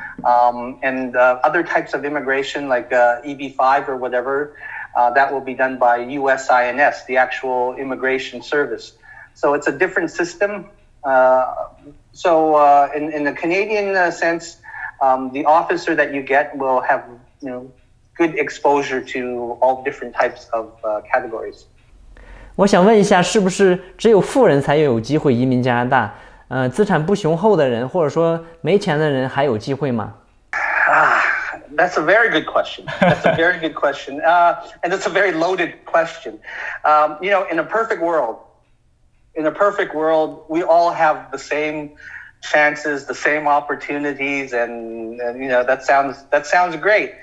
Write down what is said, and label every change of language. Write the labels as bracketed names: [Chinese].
[English] And other types of immigration, like EB-5 or whatever, that will be done by USINS, the actual immigration service. So it's a different system. So in the Canadian sense, the officer that you get will have good exposure to all different types of categories. [Chinese] 我想问一下，是不是只有富人才有机会移民加拿大？资产不雄厚的人，或者说没钱的人，还有机会吗 [English] ？That's a very good question. That's a very good question, and it's a very loaded question. In a perfect world, we all have the same chances, the same opportunities, and that sounds great.